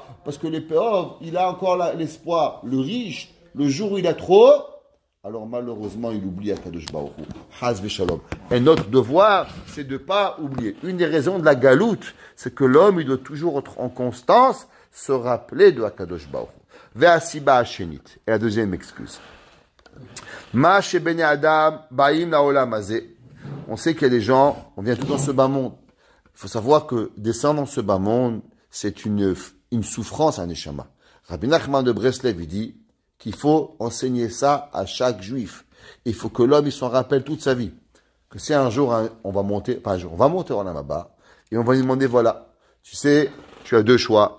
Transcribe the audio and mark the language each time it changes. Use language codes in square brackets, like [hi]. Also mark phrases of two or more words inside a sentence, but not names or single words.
[fr] Parce que les pauvres, il a encore l'espoir. Le riche, le jour où il a trop, alors malheureusement, il oublie [he] הקדוש ברוך הוא. חס ושלום. [fr] Et notre devoir, c'est de ne pas oublier. Une des raisons de la galoute, c'est que l'homme, il doit toujours être en constance, se rappeler de [he] הקדוש ברוך הוא. והסיבה השנית. [fr] Et la deuxième excuse. [he] מה שבני אדם באים לעולם הזה. [fr] On sait qu'il y a des gens, on vient tout dans ce bas monde. Il faut savoir que descendre dans ce bas monde, c'est une souffrance à Neshama. Rabbi Nachman de Breslev, il dit qu'il faut enseigner ça à chaque juif. Il faut que l'homme, il s'en rappelle toute sa vie. Que si un jour, on va monter en Amaba, et on va lui demander, voilà, tu sais, tu as 2 choix.